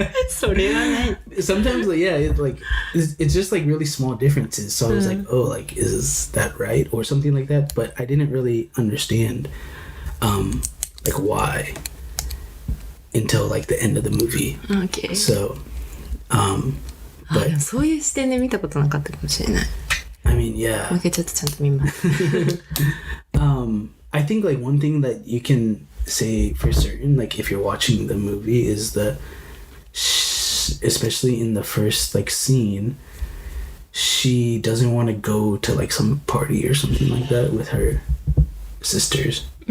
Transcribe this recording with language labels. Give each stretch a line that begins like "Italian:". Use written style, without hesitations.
Japanese: それはない。
English: Sometimes like it's just like really small differences. So I was like, oh, like is that right or something like that? But I didn't really understand like why until like the end of the movie. Okay. So
Japanese: でもそういう視点で見たことなかったかもしれない。
English: I mean, yeah.
Japanese: もう一回ちょっとちゃんと見ます。
English: I think like one thing that you can say for certain, like if you're watching the movie, is that especially in the first like scene, she doesn't want to go to like some party or something like that with her sisters.